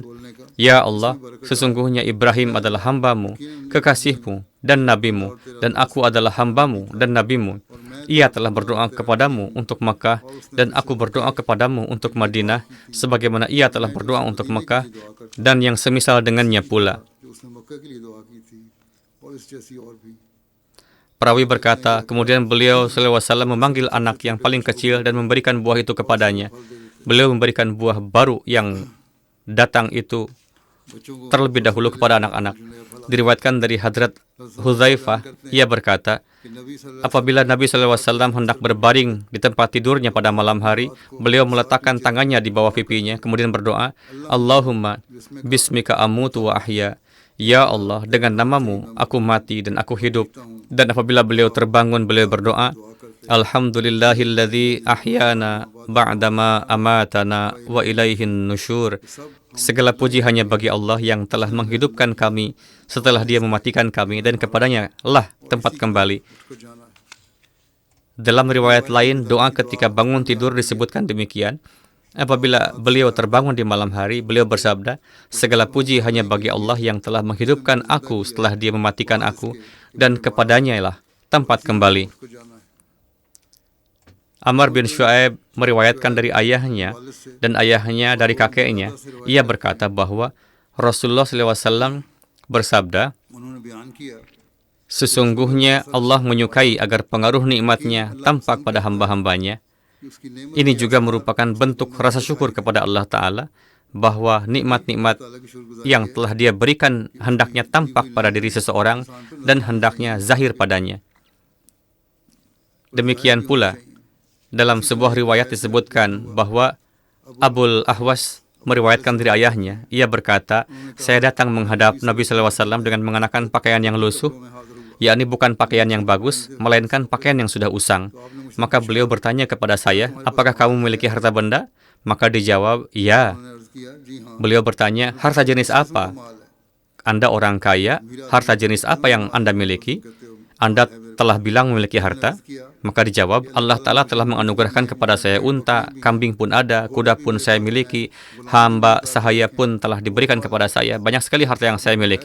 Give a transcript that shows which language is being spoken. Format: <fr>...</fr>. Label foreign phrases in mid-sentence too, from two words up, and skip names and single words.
<id>Ya Allah, sesungguhnya Ibrahim adalah hambamu, kekasihmu, dan nabimu, dan aku adalah hambamu dan nabimu. Ia telah berdoa kepadamu untuk Makkah, dan aku berdoa kepadamu untuk Madinah, sebagaimana ia telah berdoa untuk Makkah, dan yang semisal dengannya pula.</id> <ur>جو اس نے مکہ کے لیے دعا کی تھی اور اس جیسی اور بھی.</ur> <id>Perawi berkata, kemudian beliau SAW memanggil anak yang paling kecil dan memberikan buah itu kepadanya. Beliau memberikan buah baru yang datang itu terlebih dahulu kepada anak-anak. Diriwayatkan dari Hadrat Hudzaifah, ia berkata,</id> <ur>کہ نبی صلی اللہ</ur> <id>apabila Nabi SAW hendak berbaring di tempat tidurnya pada malam hari, beliau meletakkan tangannya di bawah pipinya, kemudian berdoa,</id> <ar>اللهم باسمك أموت وأحيا.</ar> <id>Ya Allah, dengan namamu aku mati dan aku hidup. Dan apabila beliau terbangun, beliau berdoa,</id> <ar>الحمد لله الذي أحيانا بعد ما أماتنا وإليه النشور.</ar> <id>Segala puji hanya bagi Allah yang telah menghidupkan kami setelah Dia mematikan kami, dan kepadanya lah tempat kembali.</id> <ur>کو جانا ہے.</ur> <id>Dalam riwayat lain, doa ketika bangun tidur disebutkan demikian. Apabila beliau terbangun di malam hari, beliau bersabda, segala puji hanya bagi Allah yang telah menghidupkan aku setelah Dia mematikan aku, dan kepadanya lah tempat kembali.</id> <ur>کو جانا ہے.</ur> <id>Amr bin Shu'aib meriwayatkan dari ayahnya dan ayahnya dari kakeknya. Ia berkata bahwa Rasulullah SAW bersabda,</id> <ur>انہوں نے بیان کیا</ur> <id>sesungguhnya Allah menyukai agar pengaruh nikmatnya tampak pada hamba-hambanya.</id> <ur>کہ اس کی نعمت</ur> <id>Ini juga merupakan bentuk rasa syukur kepada Allah Ta'ala, bahwa nikmat-nikmat</id> <ur>تعالیٰ کی شکرگزاری</ur> <id>yang telah Dia berikan hendaknya tampak pada diri seseorang dan hendaknya zahir padanya. Demikian pula, dalam sebuah riwayat disebutkan bahwa Abul Ahwas meriwayatkan dari ayahnya. Ia berkata, saya datang menghadap Nabi SAW dengan mengenakan pakaian yang lusuh,</id> <ur>میں حاضر ہوا.</ur> <id>yakni bukan pakaian yang bagus, melainkan pakaian yang sudah usang. Maka beliau bertanya kepada saya, apakah kamu memiliki harta benda? Maka dijawab, ya.</id> <ur>انہوں نے عرض کیا، جی ہاں,</ur> <id>Beliau bertanya, harta jenis apa?</id> <ur>مال ہے.</ur> <id>Anda orang kaya, harta jenis apa yang Anda miliki? Anda telah bilang memiliki harta? Maka dijawab, Allah Ta'ala telah menganugerahkan kepada saya unta, kambing pun ada, kuda pun saya miliki, hamba sahaya pun telah diberikan kepada saya, banyak sekali harta yang saya miliki.</id>